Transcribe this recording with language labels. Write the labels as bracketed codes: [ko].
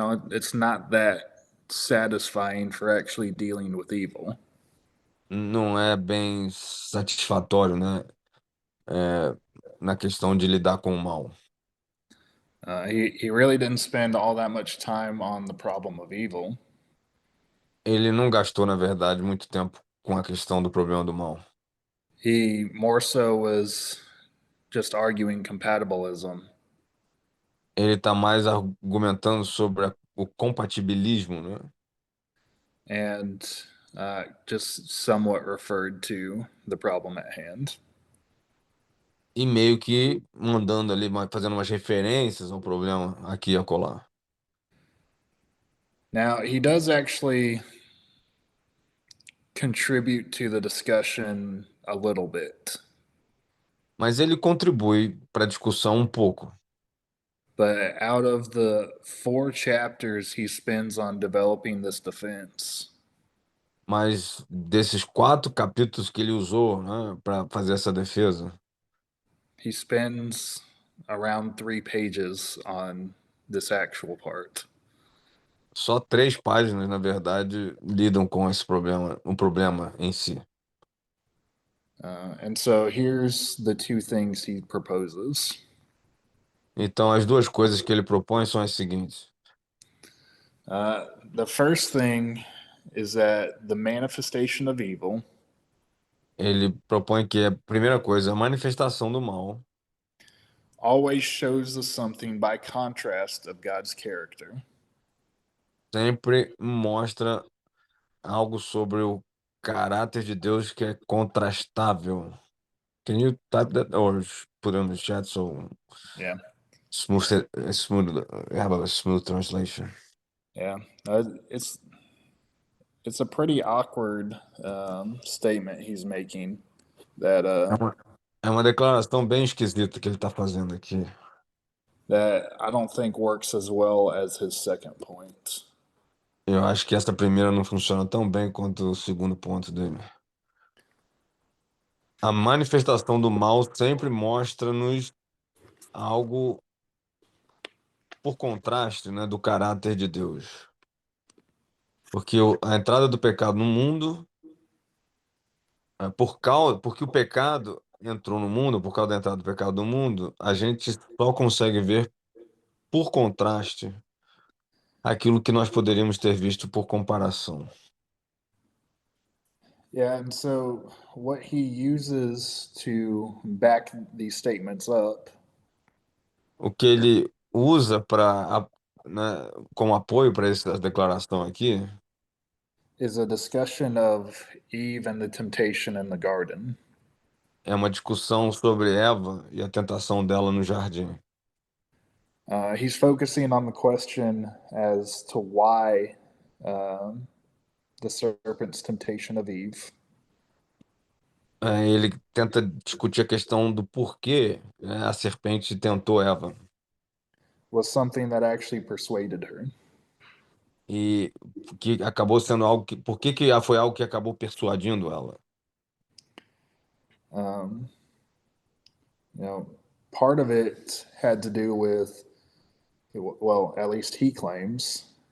[en] It's not that satisfying for actually dealing with evil. [pt] Não é bem satisfatório, né? Na questão de lidar com o mal. [en] He really didn't spend all that much time on the problem of evil. [pt] Ele não gastou, na verdade, muito tempo com a questão do problema do mal. [en] He more so was just arguing compatibilism. [pt] Ele está mais argumentando sobre o compatibilismo, né? [en] And just somewhat referred to the problem at hand. [pt] E meio que mandando ali, fazendo umas referências ao problema aqui e acolá. [en] Now, he does actually contribute to the discussion a little bit, [pt] Mas ele contribui para a discussão um pouco. [en] but out of the 4 chapters he spends on developing this defense, [pt] Mas desses 4 capítulos que ele usou, né, para fazer essa defesa, [en] he spends around 3 pages on this actual part. [pt] só 3 páginas, na verdade, lidam com esse problema, o problema em si. [en] And so here's the 2 things he proposes. [pt] Então, as duas coisas que ele propõe são as seguintes. [en] The first thing is that the manifestation of evil [pt] Ele propõe que a primeira coisa, a manifestação do mal, [en] always shows us something by contrast of God's character. [pt] sempre mostra algo sobre o caráter de Deus que é contrastável. [en] Can you type that or put it on the chat so Yeah, smooth have a smooth translation? yeah. It's a pretty awkward statement he's making. That [pt] É uma declaração bem esquisita que ele está fazendo aqui. [en] that I don't think works as well as his second point. [pt] Eu acho que essa primeira não funciona tão bem quanto o segundo ponto dele. A manifestação do mal sempre mostra-nos algo por contraste, né, do caráter de Deus. Porque a entrada do pecado no mundo, porque o pecado entrou no mundo, por causa da entrada do pecado no mundo, a gente só consegue ver por contraste aquilo que nós poderíamos ter visto por comparação. [en] Yeah, and so what he uses to back these statements up [pt] O que ele usa para, né, como apoio para essa declaração aqui [en] is a discussion of Eve and the temptation in the garden. [pt] é uma discussão sobre Eva e a tentação dela no jardim. [en] He's focusing on the question as to why the serpent's temptation of Eve [pt] Ele tenta discutir a questão do porquê, né, a serpente tentou Eva [en] was something that actually persuaded her. [pt] e que acabou sendo algo que, por que que foi algo que acabou persuadindo ela? [en] Um, part of it had to do with, well, at least he claims,